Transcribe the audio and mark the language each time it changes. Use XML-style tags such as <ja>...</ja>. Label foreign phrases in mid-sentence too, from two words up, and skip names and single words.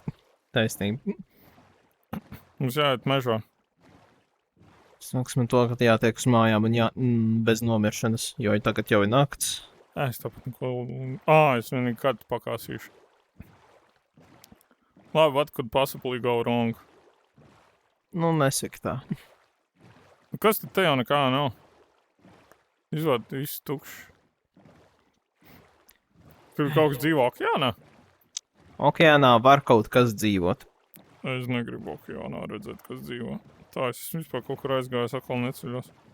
<lv>Taisnība. Mums jāiet mežā. Sāksim to, ka jātiek uz mājām un bez nomiršanas, jo tagad jau ir nakts. Es tāpat neko... es vienīgi kartu pakāsīšu. Labi,</lv> <en>what could possibly go wrong?</en> <lv>Nu, nesaka tā. Kas tad te jau nekā nav? Izvērt viss tukšs. Tur kaut kas dzīvo okeānā? Okeānā var kaut kas dzīvot. Es negribu okeānā redzēt, kas dzīvo. Tā, es vispār kaut kur aizgājis, atkal neceļos.</lv>